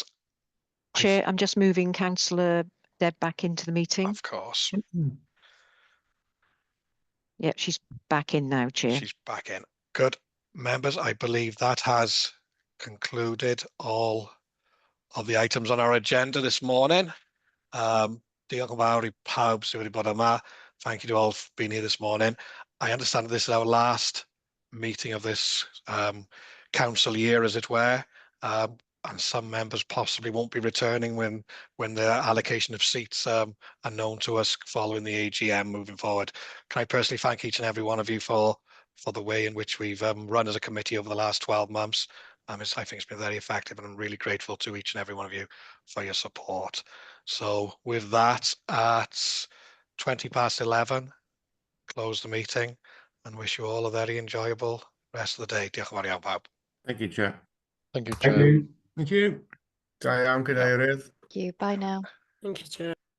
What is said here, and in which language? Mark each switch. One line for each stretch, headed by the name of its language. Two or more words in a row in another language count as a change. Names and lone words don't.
English: Chair, I'm just moving Councillor Deb back into the meeting. Of course. Yeah, she's back in now, Chair. She's back in. Good. Members, I believe that has concluded all of the items on our agenda this morning.
Welsh: Diolch yn fawr I pawb sydd wedi bod yma.
English: Thank you to all for being here this morning. I understand that this is our last meeting of this council year, as it were. and some members possibly won't be returning when the allocation of seats are known to us following the AGM moving forward. Can I personally thank each and every one of you for the way in which we've run as a committee over the last 12 months. I think it's been very effective, and I'm really grateful to each and every one of you for your support. So with that, at 11:20, close the meeting and wish you all a very enjoyable rest of the day.
Welsh: Diolch yn fawr iawn pawb.
English: Thank you, Chair. Thank you, Thank Chair. you. Thank you.
Welsh: Da iawn, Cadeirydd.
English: Thank you. Bye now. Thank you, Chair.